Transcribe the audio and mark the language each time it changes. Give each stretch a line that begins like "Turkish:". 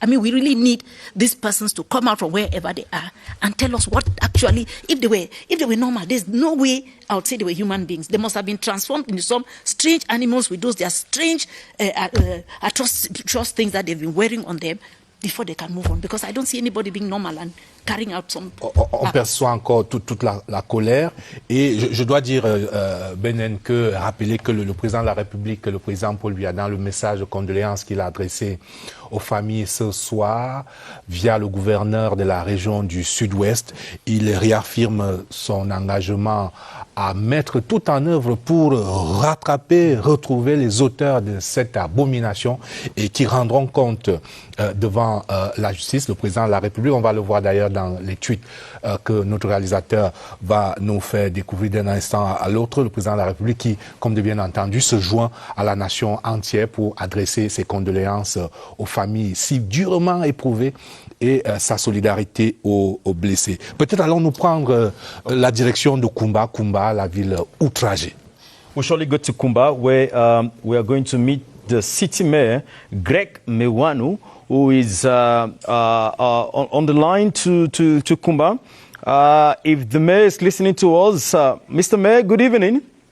English: I mean, we really need these persons to come out from wherever they are and tell us what actually, if they were normal, there's no way I would say they were human beings. They must have been transformed into some strange animals with those their strange atrocious things that they've been wearing on them before they can move on, because I don't see anybody being normal and carrying out some...
French: On perçoit encore toute la colère, et je dois dire, Benen, que rappeler que le président de la République, le président Paul Biya, dans le message de condoléances qu'il a adressé aux familles ce soir, via le gouverneur de la région du Sud-Ouest, il réaffirme son engagement à mettre tout en œuvre pour rattraper, retrouver les auteurs de cette abomination et qui rendront compte devant la justice. Le président de la République, on va le voir d'ailleurs dans les tweets que notre réalisateur va nous faire découvrir d'un instant à l'autre, le président de la République qui, comme de bien entendu, se joint à la nation entière pour adresser ses condoléances aux familles si durement éprouvées et sa solidarité aux blessés. Peut-être allons-nous prendre la direction de Kumba, la ville outragée.
English: We surely go to Kumba, where we are going to meet the city mayor, Greg Mewanu, who is on the line to Kumba. If the mayor is listening to us, Mr. Mayor, good evening.